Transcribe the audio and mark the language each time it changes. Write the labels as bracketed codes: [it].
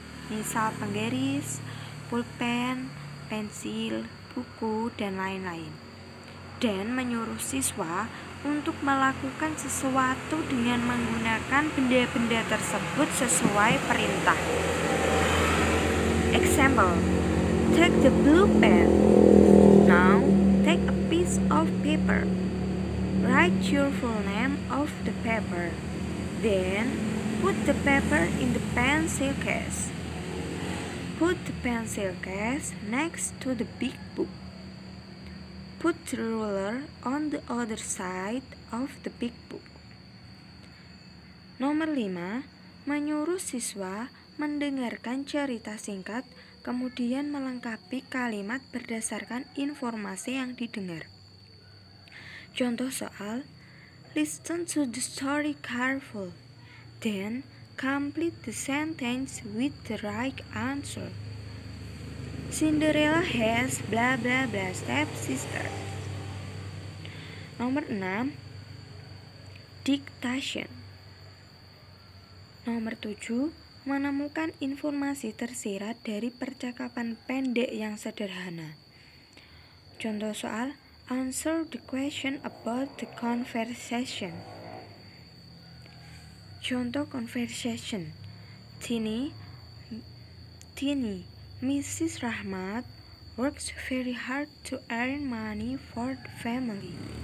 [id] Misal penggaris, pulpen, pensil, buku, dan lain-lain. Dan menyuruh siswa untuk melakukan sesuatu dengan menggunakan benda-benda tersebut sesuai perintah. [en] Example, take the blue pen. Now, take a piece of paper. Write your full name of the paper. Then, put the paper in the pencil case. Put the pencil case next to the big book. Put the ruler on the other side of the big book. [id] Nomor 5, menyuruh siswa mendengarkan cerita singkat, kemudian melengkapi kalimat berdasarkan informasi yang didengar. Contoh soal, [en] listen to the story carefully, then complete the sentence with the right answer. Cinderella has blah blah blah stepsister. [id] Nomor 6, dictation. Nomor 7, menemukan informasi tersirat dari percakapan pendek yang sederhana. Contoh soal, [en] Answer the question about the conversation. [id] Contoh conversation. Tini, Mrs. [en] Rahmat works very hard to earn money for the family.